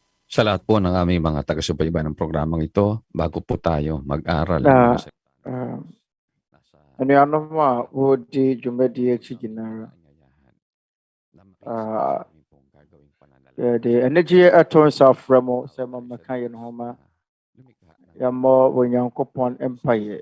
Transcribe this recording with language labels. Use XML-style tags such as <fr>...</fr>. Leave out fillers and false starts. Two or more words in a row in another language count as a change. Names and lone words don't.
<tl>Sa lahat po ng aming mga taga-subaybay ng programang ito, bago po tayo mag-aral.</tl> <ak>Anuanom a wɔdi dwumadie akyi gyinara. Yɛde anigye ato nsa afrɛ mo sɛ mamɛka yɛn ho ma yɛmmɔ Onyankopɔn mpaeɛ.</ak>